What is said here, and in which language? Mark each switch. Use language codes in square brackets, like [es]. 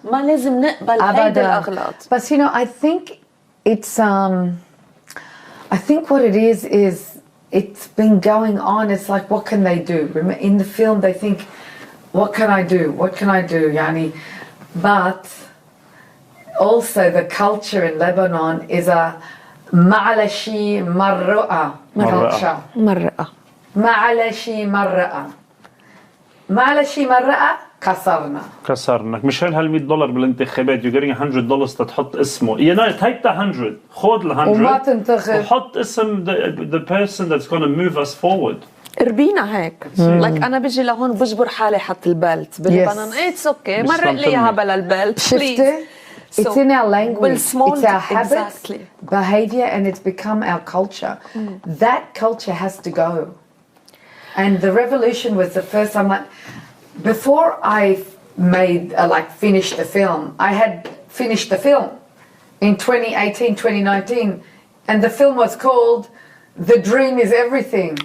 [ar] ما لازم نقبل هيدا الأغلاط. [en] But you know, I think it's I think what it is it's been going on. It's like, what can they do? In the film they think, what can I do? What can I do? Yani, but also the culture in Lebanon is a [ar] ma'alashi marru'a [en] culture. [ar] مرة. ma'alashi marru'a. ma'alashi marru'a كسرنا. كسرناك مشان $100 بالانتخابات [en] you're getting $100 [ar] تحط اسمه. [en] You know, take the 100. [ar] خذ ال 100 وما تنتخب. وحط اسم [en] the person that's going to move us forward. [ar] ربينا هيك. like أنا بيجي لهون بجبر حالي حط البلت. [en] بلبنان it's okay. [ar] مرق لي إياها بلا البلت. [en] شفتي؟ It's in our language, it's our habits, exactly. behavior, and it's become our culture. That culture has to go. And the revolution was the first time, like, before I made, finished the film, I had finished the film in 2018, 2019, and the film was called The Dream is Everything.